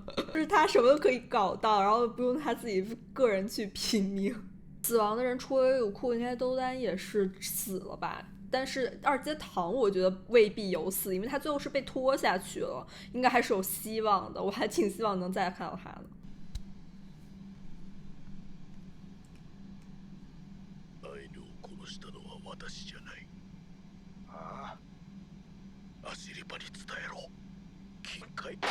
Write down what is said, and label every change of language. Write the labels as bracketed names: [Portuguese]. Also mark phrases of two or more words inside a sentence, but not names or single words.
[Chinese] 就是他什么都可以搞到，然后不用他自己个人去拼命。死亡的人除了威鲁库，应该兜丹也是死了吧？但是二阶堂我觉得未必有死，因为他最后是被拖下去了，应该还是有希望的。我还挺希望能再看到他的。 [Japanese] アイヌを殺したのは私じゃない。あアシリパに伝えろ。金塊。